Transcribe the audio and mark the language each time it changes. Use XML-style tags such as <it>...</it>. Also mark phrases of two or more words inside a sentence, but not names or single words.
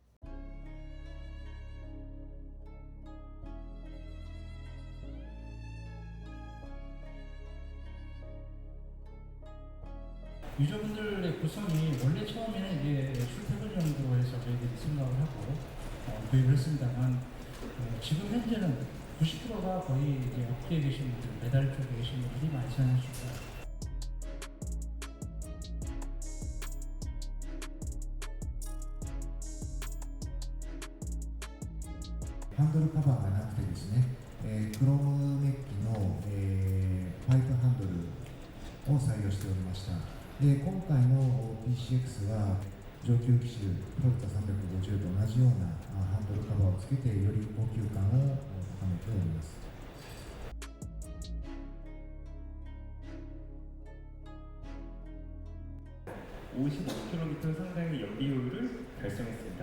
<ko>유저분들의 구성이 원래 처음에는 이제 출퇴근용으로 해서 저희들이 생각을 하고 도입을 했습니다만 지금 현재는 90%가 거의 이제 업계에 계신 분들, 배달 쪽에 계신 분들이 많이 사용하십니다.</ko> <ja>ハンドルカバーがなくてですね、クロームメッキの、ホワイトハンドルを採用しておりました。で今回の PCX は上級機種トヨタ350と同じようなハンドルカバーをつけてより高級感を高めております。</ja> <ko>55km 상당의 연비율을 달성했습니다.</ko>